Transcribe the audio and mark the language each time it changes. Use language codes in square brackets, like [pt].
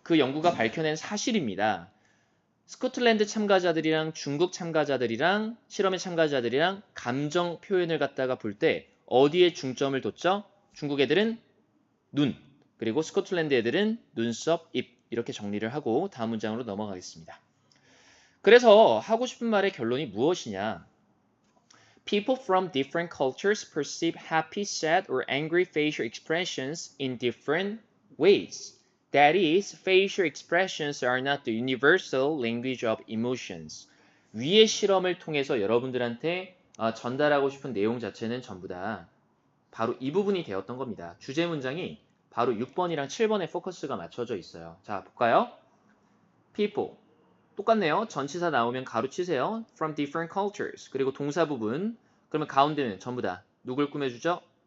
[ko] 그 연구가 밝혀낸 사실입니다. 스코틀랜드 참가자들이랑 중국 참가자들이랑 실험의 참가자들이랑 감정 표현을 갖다가 볼 때 어디에 중점을 뒀죠? 중국 애들은 눈, 그리고 스코틀랜드 애들은 눈썹, 입 이렇게 정리를 하고 다음 문장으로 넘어가겠습니다. 그래서 하고 싶은 말의 결론이 무엇이냐? [en] People from different cultures perceive happy, sad, or angry facial expressions in different ways. That is, facial expressions are not the universal language of emotions. [ko] 위의 실험을 통해서 여러분들한테 전달하고 싶은 내용 자체는 전부 다 바로 이 부분이 되었던 겁니다. 주제 문장이 바로 6번이랑 7번에 포커스가 맞춰져 있어요. 자, 볼까요? People. 똑같네요. 전치사 나오면 가로 치세요. [en] From different cultures. [ko] 그리고 동사 부분. 그러면 가운데는 전부 다 누굴 꾸며주죠?